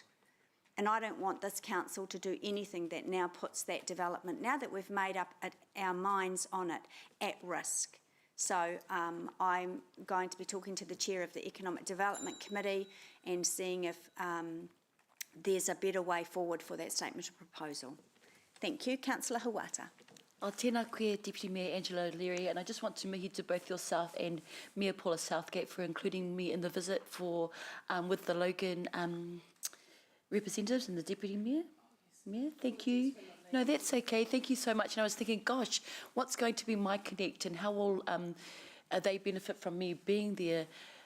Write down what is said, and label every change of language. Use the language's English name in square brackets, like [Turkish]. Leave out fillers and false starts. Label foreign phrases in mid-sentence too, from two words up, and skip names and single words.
[English] And I don't want this council to do anything that now puts that development, now that we've made up our minds on it, at risk. So I'm going to be talking to the chair of the Economic Development Committee and seeing if there's a better way forward for that statement of proposal. Thank you. Councillor Hawata. [Māori] O tēnā koe, [English] Deputy Mayor Angela O'Leary, and I just want to mihi to both yourself and Mayor Paula Southgate for including me in the visit for with the Logan representatives and the Deputy Mayor. Mayor, thank you. No, that's okay. Thank you so much. And I was thinking, gosh, what's going to be my connect and how will they benefit from me being there?